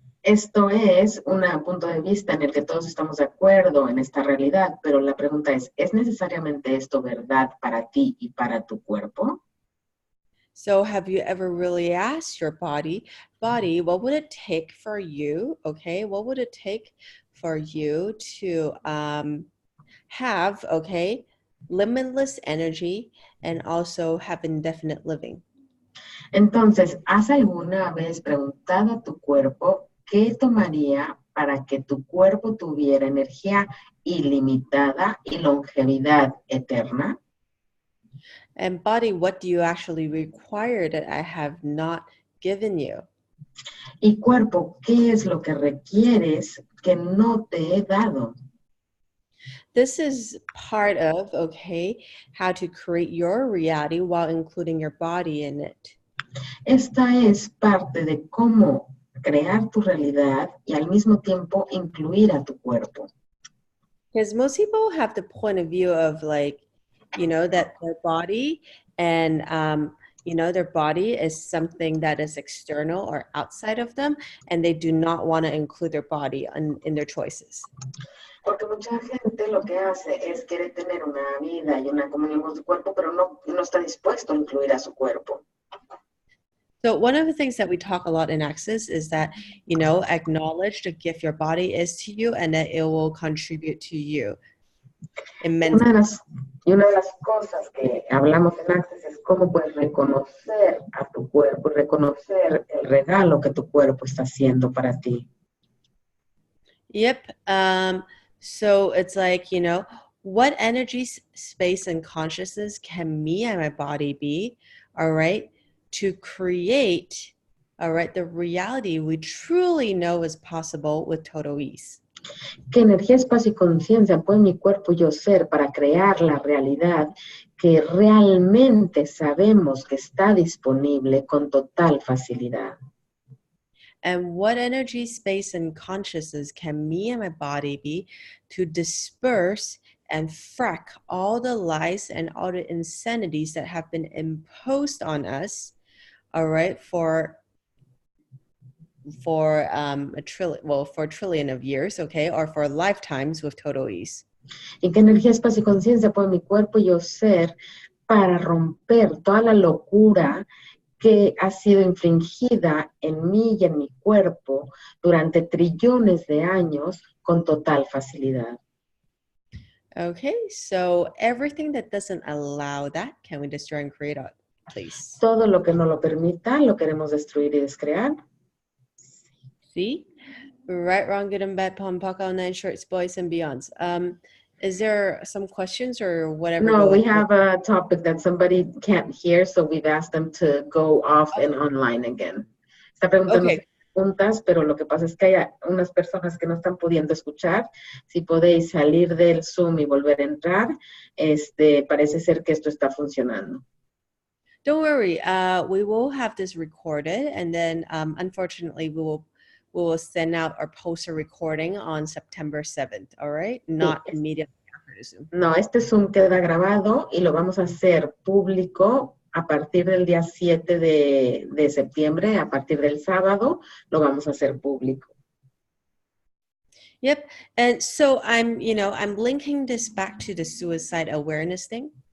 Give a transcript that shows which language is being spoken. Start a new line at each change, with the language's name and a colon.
Spanish: Esto es un punto de vista en el que todos estamos de acuerdo en esta realidad, pero la pregunta ¿es necesariamente esto verdad para ti y para tu cuerpo?
English: So have you ever really asked your body, what would it take for you, okay? What would it take for you to have, okay, limitless energy and also have indefinite living?
Spanish: Entonces, ¿has alguna vez preguntado a tu cuerpo qué tomaría para que tu cuerpo tuviera energía ilimitada y longevidad eterna?
English: And body, what do you actually require that I have not given you?
Spanish: Y cuerpo, ¿qué es lo que requieres que no te he dado?
English: This is part of, okay, how to create your reality while including your body in it.
Spanish: Esta es parte de cómo crear tu realidad y al mismo tiempo incluir a tu cuerpo.
English: Because most people have the point of view of that their body and you know, their body is something that is external or outside of them, and they do not want to include their body in their choices.
Spanish: Porque mucha gente lo que hace es querer tener una vida y una comunión con su cuerpo, pero no está dispuesto a incluir a su cuerpo.
English: So one of the things that we talk a lot in Access is that, you know, acknowledge the gift your body is to you and that it will contribute to you immensely.
Spanish: Una de las cosas que hablamos en Access es cómo puedes reconocer a tu cuerpo, reconocer el regalo que tu cuerpo está haciendo para ti.
English: Yep. So it's like, you know, what energy, space, and consciousness can me and my body be, all right, to create, all right, the reality we truly know is possible with total ease. ¿Qué energía, espacio y conciencia puede mi cuerpo y yo ser para crear la realidad que realmente sabemos que está disponible con total facilidad? And what energy, space, and consciousness can me and my body be to disperse and frack all the lies and all the insanities that have been imposed on us, all right, for a trillion of years, okay, or for lifetimes with total ease. ¿Y qué energía, espacio y conciencia puede mi cuerpo y yo ser para romper toda la locura que ha sido infringida en mí y en mi cuerpo durante trillones de años con total facilidad? Okay, so everything that doesn't allow that, can we destroy and create it, please? Todo lo que no lo permita, lo queremos destruir y descrear. See? Right, wrong, good and bad, pom, paka, nine shorts, boys and beyonds. Is there some questions or whatever? No, we have a topic that somebody can't hear, so we've asked them to go off and online again.
Spanish: Está preguntando preguntas, pero lo que pasa es que hay unas personas que no están pudiendo escuchar. Si podéis salir del Zoom y volver a entrar, parece ser que esto está funcionando.
English: Don't worry, we will have this recorded, and then unfortunately we will send out or post a recording on September 7th, all right? Not immediately after the Zoom.
Spanish: No, este Zoom queda grabado y lo vamos a hacer público a partir del día 7 de septiembre, a partir del sábado, lo vamos a hacer público.
English: Yep, and so I'm linking this back to the suicide awareness thing.